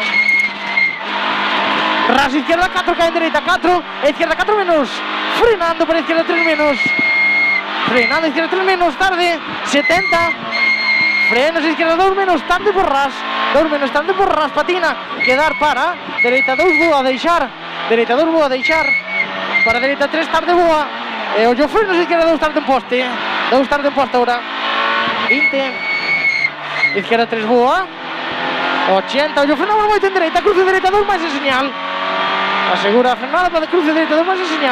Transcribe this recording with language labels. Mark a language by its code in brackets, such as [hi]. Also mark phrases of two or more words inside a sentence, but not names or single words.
[es] Ras izquierda 4, cae en derecha 4, izquierda 4 menos. Frenando para izquierda 3 menos. Frenando izquierda 3 menos, tarde. 70. Frenos izquierda 2 menos, tarde por ras. 2 menos, tarde por ras, patina. Quedar para. Derecha 2 boa, deixar. Derecha 2 boa, deixar. Para derecha 3 tarde boa. E ollo frenos, izquierda 2 tarde en poste. 2 tarde en poste ahora. 20. Izquierda 3 boa. 80. [gl] Ollo frenamos moito en dereita. Cruce dereita 2 máis en señal. Asegura a frenada para cruce dereita 2 máis en señal.